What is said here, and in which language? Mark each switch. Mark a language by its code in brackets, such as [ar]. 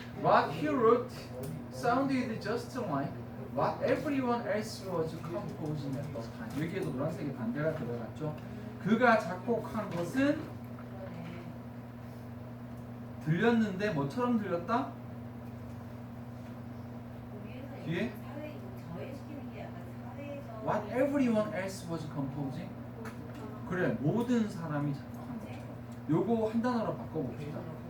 [en] What he wrote sounded just like what everyone else was composing at the time. [ko] 여기에도 노란색의 반대가 들어갔죠. 그가 작곡한 것은 들렸는데 뭐처럼 들렸다? 뒤에 사회 저해시키는 게 약간 사회적 [en] what everyone else was composing. [ko] 그래, 모든 사람이 작곡한 것처럼. 요거 한 단어로 바꿔봅시다.